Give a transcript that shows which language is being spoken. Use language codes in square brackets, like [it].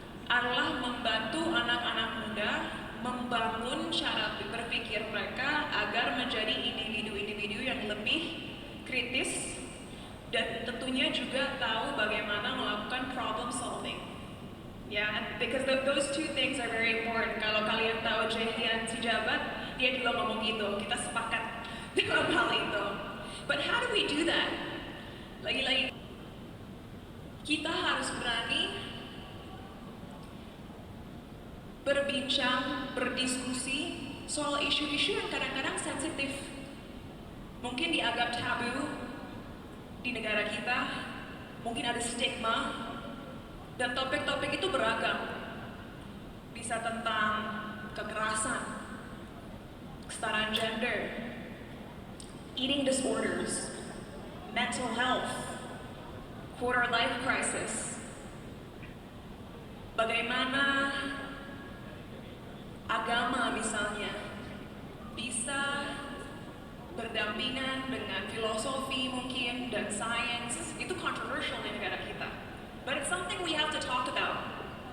[id] adalah membantu anak-anak muda membangun cara berpikir mereka agar menjadi individu-individu yang lebih kritis dan tentunya juga tahu bagaimana melakukan problem solving. [en] Yeah, because those two things are very important. [id] Kalau kalian tahu Jehian Sijabat, dia juga ngomong gitu, kita sepakat dalam hal itu. [en] But how do we do that? [id] Lagi-lagi, kita harus berani berbincang, berdiskusi soal isu-isu yang kadang-kadang sensitif. Mungkin dianggap tabu di negara kita, mungkin ada stigma, dan topik-topik itu beragam. Bisa tentang kekerasan, kesetaraan gender, [en] eating disorders, mental health, quarter life crisis. [id] Bagaimana agama misalnya bisa berdampingan dengan filosofi mungkin dan sains, itu controversial di negara kita. [en] But it's something we have to talk about.